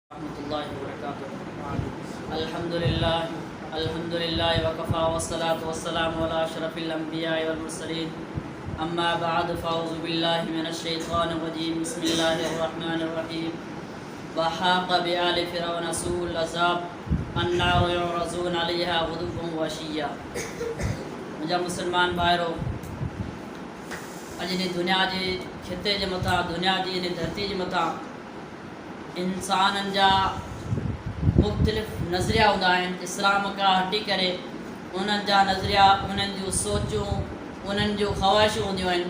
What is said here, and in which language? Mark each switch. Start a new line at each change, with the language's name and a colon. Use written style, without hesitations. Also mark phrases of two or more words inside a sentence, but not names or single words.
Arabic: رحمة الله وبركاته. الحمد لله وكفى والصلاة والسلام على أشرف الأنبياء والمرسلين. أما بعد فأعوذ بالله من الشيطان الرجيم. بسم الله الرحمن الرحيم. وحاق بآل فرعون سوء العذاب النار يعرضون عليها غدوا وعشيا.
Sindhi: मुंहिंजा मुस्लमान भाइरो, अॼु इन दुनिया जे खिते जे मथां, दुनिया जी इन धरती जे मथां इंसाननि जा मुख़्तलिफ़ नज़रिया हूंदा आहिनि। इस्लाम खां हटी करे उन्हनि जा नज़रिया, उन्हनि जूं सोचूं, उन्हनि जूं ख़्वाहिशूं हूंदियूं आहिनि।